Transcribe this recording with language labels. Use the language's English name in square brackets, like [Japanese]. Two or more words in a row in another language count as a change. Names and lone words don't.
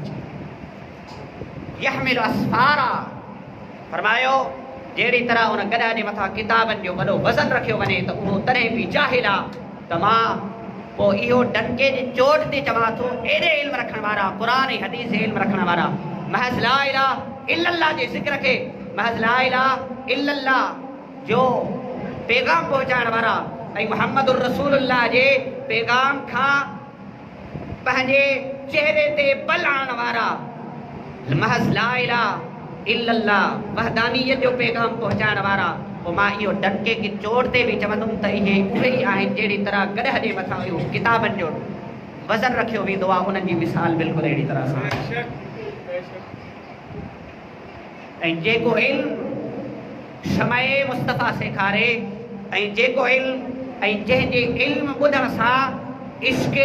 [Arabic] يحمل أسفارا, [Sindhi] फरमायो जहिड़ी तरह उन गधा जे मथां किताबनि जो वॾो वज़न रखियो वञे त उहो तॾहिं बि जाहिल आहे। त मां पोइ इहो डंके जी चोट ते चवां थो, एॾे इल्म रखण वारा, क़ुरान ऐं हदीस जे इल्म रखण वारा, महज़ [Arabic] لا إله إلا الله [Sindhi] जे ज़िक्र खे, महज़ [Arabic] لا إله إلا الله [Sindhi] जो पैगाम पहुचाइण वारा ऐं [Arabic] محمد رسول الله [Sindhi] जे पैगाम खां पंहिंजे चेहरे ते बल आणण वारा, महज़ [Arabic] لا إله إلا الله [Sindhi] वहदानियत जो पैगाम पहुचाइण वारा, पोइ मां इहो डंके की चोट ते बि चवंदुमि त इहे उहे ई आहिनि जहिड़ी तरह गॾह जे मथां इहो किताबनि जो वज़न रखियो वेंदो आहे, उन्हनि जी मिसाल बिल्कुलु अहिड़ी तरह सां। ऐं जेको इल्मु शमए मुस्तफ़ा सेखारे, ऐं जेको इल्मु ऐं जंहिंजे इल्मु ॿुधण सां इश्क़े